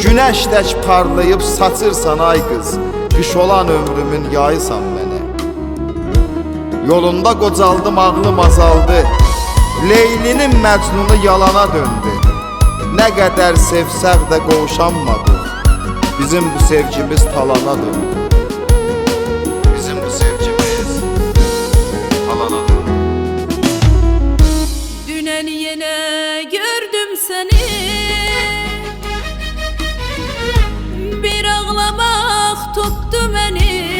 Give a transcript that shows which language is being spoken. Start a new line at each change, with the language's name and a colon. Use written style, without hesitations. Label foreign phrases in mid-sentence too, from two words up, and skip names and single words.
Azerbaijani: Güneş tək parlayıb saçırsan ay qız, qış olan ömrümün yayısan mənə. Yolunda qocaldım, ağlım azaldı, Leylinin Məcnunu yalana döndü. Nə qədər sevsək də qovuşanmadıq, bizim bu sevgimiz talana döndü. Bizim bu sevgimiz talana döndü.
Turkish: Dünen yine gördüm seni, bir ağlamak tuttu beni.